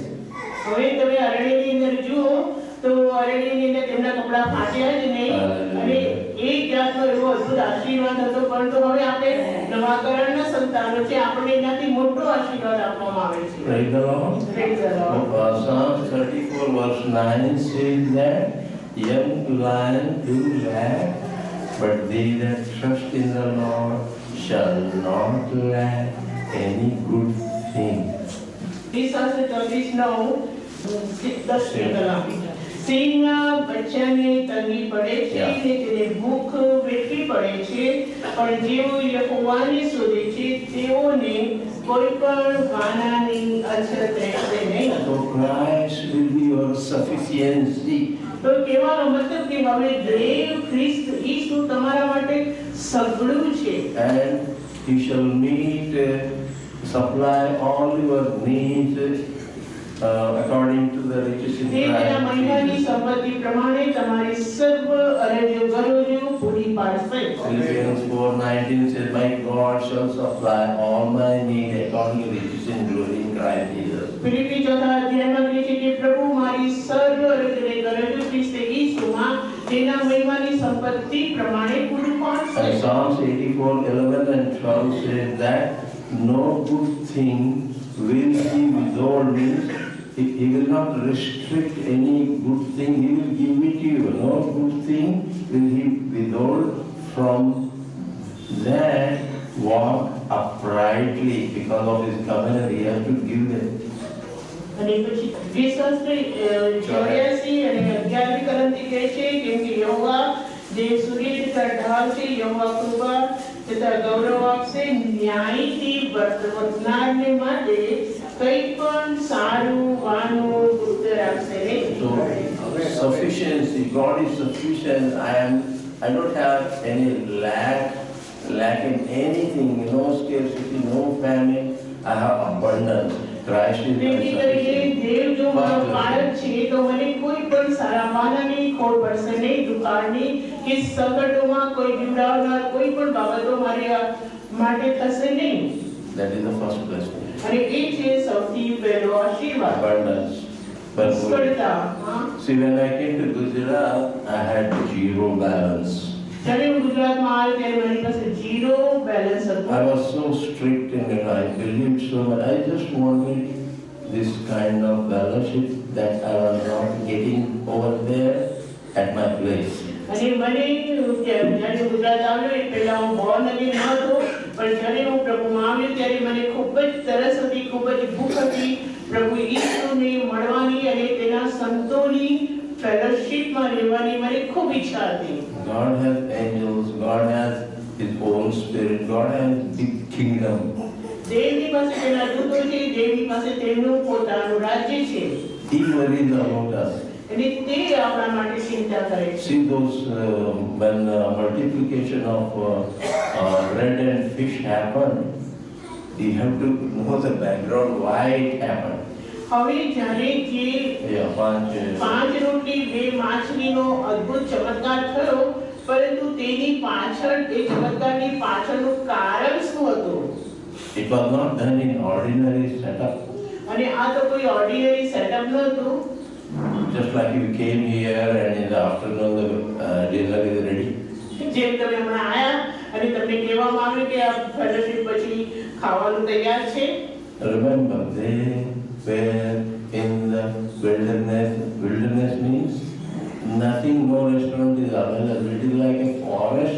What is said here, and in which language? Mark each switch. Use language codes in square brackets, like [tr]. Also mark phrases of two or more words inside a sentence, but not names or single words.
[gu] હવે તમે અરણ્યની અંદર જુઓ તો અરણ્યની અંદર તેમના કપડા ફાટ્યા જ નહીં અને એક જાતનો એવો અદ્ભુત આશીર્વાદ હતો. પરંતુ હવે આપણે નવા કરારના સંતાનો છે, આપણને એનાથી મોટો આશીર્વાદ આપવામાં આવે છે. [en] Praise the Lord. Praise the Lord. Psalm 34 verse 9 says that young lion do lack, but they that trust in the Lord shall not lack any good thing. [gu] શાસ્ત્ર 34:9 સિંહના બચ્ચાને તંગી પડે છે અને તેને ભૂખ વેઠવી પડે છે, પણ જેઓ યહોવાને શોધે છે તેઓને કોઈ પણ વાનાની અછત રહેશે નહીં. [en] So Christ will be your sufficiency. [gu] તો કહેવાનો મતલબ કે હવે દેવ ખ્રિસ્ત ઈસુ તમારા માટે સઘળું છે. [en] And He shall meet, supply all your needs according to the riches in [gu] તે તેના મહિમાની [en] Christ. [gu] સંપત્તિ પ્રમાણે તમારી સર્વ અરજો ગરજો પૂરી પાડશે. [en] Philippians 4:19 says, "My God shall supply all my need according to the riches in glory in Christ Jesus." [gu] ફિલિપી 4:અધ્યાયમાં કહે છે કે પ્રભુ મારી સર્વ અરજને ગરજો ખ્રિસ્ત ઈસુમાં તેના મહિમાની સંપત્તિ પ્રમાણે પૂરું પાડશે. [en] And Psalms 84:11 and 12 says that no good thing will He withhold. Means He will not restrict any good thing. He will give it to you. No good thing will He withhold from that walk uprightly. Because of His covenant, He has to give them. [gu] અને પછી શાસ્ત્ર 84 અને 11 કલમથી કહે છે કેમ કે યહોવા જે સૂર્ય તથા ઢાળ છે, યહોવા કૃપા તથા ગૌરવ આપશે, ન્યાયથી વર્તનારને માટે કંઈ પણ સારું વાનું ગુપ્ત રાખશે નહીં. [en] So sufficiency, God is sufficient. I don't have any lack in anything, no scarcity, no famine. I have abundance. Christ is my [gu] તેથી કરીને દેવ જો મારો [en] sufficiency. [gu] બાળક છે તો મને કોઈ પણ સારા માનાની ખોટ પડશે નહીં, દુકાળની કે સંકટોમાં કોઈ બીવડાવનાર કોઈ પણ બાબતો મારી માટે થશે નહીં. [en] That is the first blessing. [gu] અને એ છે સૌથી પહેલો આશીર્વાદ. [en] Abundance. But [gu] પુષ્કળતા. હા. [en] see, when I came to Gujarat, I had zero balance. [gu] જ્યારે હું ગુજરાતમાં આવ્યો ત્યારે મારી પાસે [en] zero balance I [gu] હતું. [en] was so strict and I believed so much. I just wanted this kind of fellowship that I was not getting over there at my place. [gu] અને મને જ્યારે હું ગુજરાત આવ્યો એ પહેલા હું [en] born again [gu] ન હતો, પણ જ્યારે હું પ્રભુમાં આવ્યો ત્યારે મને ખૂબ જ તરસ હતી, ખૂબ જ ભૂખ હતી પ્રભુ ઈસુને મળવાની અને તેના સંતોની ફેલોશિપમાં રહેવાની મને ખૂબ ઈચ્છા હતી. [en] God has angels, God has His own spirit, God has big kingdom. [gu] દેવની પાસે તેના દૂતો છે, દેવની પાસે તેમનું પોતાનું રાજ્ય છે [en] He worries about us. [gu] અને તે આપણા માટે ચિંતા કરે છે. [en] See those when multiplication of bread and fish happened, you have to know the background why it happened. [gu] હવે જ્યારે જે [en] Yeah, [gu] પાંચ રોટલી બે માછલીનો અદ્ભુત ચમત્કાર થયો, પરંતુ તેની પાછળ એ ચમત્કારની પાછળનું કારણ શું હતું? [en] It was not done in ordinary setup. [gu] અને આ તો કોઈ [en] ordinary setup [gu] નહોતું. [en] Just like you came here and in the afternoon the dinner is ready. [gu] જેમ તમે હમણાં આયા અને તમને કહેવામાં આવ્યું કે આ ફેલોશિપ પછી ખાવાનું તૈયાર છે. [en] Remember, they were in the wilderness. Wilderness means nothing, no restaurant is available. It is like a forest.